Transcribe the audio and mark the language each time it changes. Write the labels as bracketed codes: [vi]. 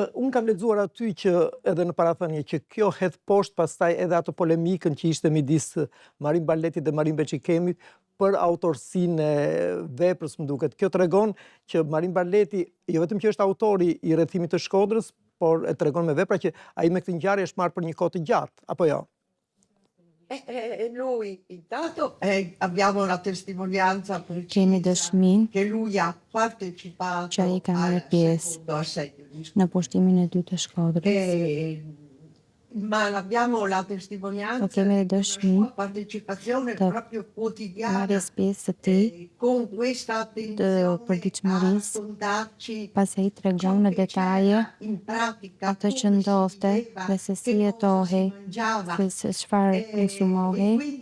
[sq] Unë kam lexuar aty që edhe në parathënie që kjo hedh poshtë pastaj edhe atë polemikën që ishte midis Marin Barletit dhe Marin Beçikemit për autorsinë e veprës, më duket. Kjo tregon që Marin Barleti jo vetëm që është autori i rrethimit të Shkodrës, por e tregon me vepra që ai me këtë ngjarje është marrë për një kohë të gjatë, apo jo? [it] Lui intanto abbiamo la testimonianza [sq] Kemi dëshmin [it] che lui ha partecipato [sq] që ai ka marrë [it] al [sq] pjesë [it] secondo assedio di [sq] në pushtimin e dytë të Shkodrës. [it] ma abbiamo la testimonianza [sq] kemi [it] di una [sq] dëshmi [it] sua partecipazione [sq] të [it] proprio quotidiana [sq] marrjes pjesë së tij [it] con questa attenzione a [sq] përditshmërisë, [it] raccontarci [sq] pasi ai tregon në detaje atë që ndodhte dhe se si jetohej, se çfarë konsumohej.